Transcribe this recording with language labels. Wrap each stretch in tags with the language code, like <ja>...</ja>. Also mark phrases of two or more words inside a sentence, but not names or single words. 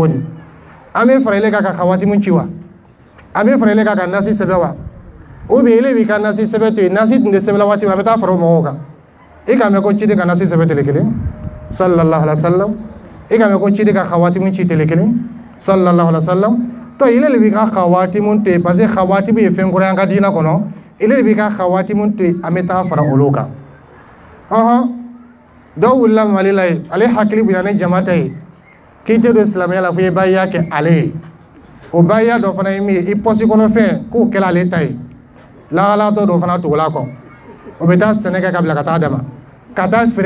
<bm>di an bɛ fara ile kan ka khawatimin ci wa an bɛ fara ile kan ka nasi sɛbɛ wa</bm> <fr>ou bien</fr> <bm>ile b'i ka nasi sɛbɛ to yen nasi tun tɛ sɛbɛ la waati min a bɛ taa fara o mɔgɔw kan i k'a mɛn ko ciden ka nasi sɛbɛ tele kelen</bm> <ar>صلى الله عليه وسلم</ar> <bm>i k'a mɛn ko ciden ka khawatimin ci tele kelen</bm> <ar>صلى الله عليه وسلم</ar> <bm>to ile le b'i ka khawatimin to yen</bm> <fr>parce que</fr> <bm>khawatimin ye fɛn kura ye an ka diina kɔnɔ ile le b'i ka khawatimin to yen an bɛ taa fara olu kan dɔw wulila Mali la ye ale hakili bonya ni jama ta ye k'i tɛ don silamɛya la fo i bayiya kɛ ale ye o bayiya dɔ fana ye min ye i pɔsi kɔnɔ fɛn k'o kɛla ale ta ye lahalatɔ dɔ fana tugula kɔ o bɛ taa sɛnɛ kɛ ka bila ka taa dama ka taa feere</bm>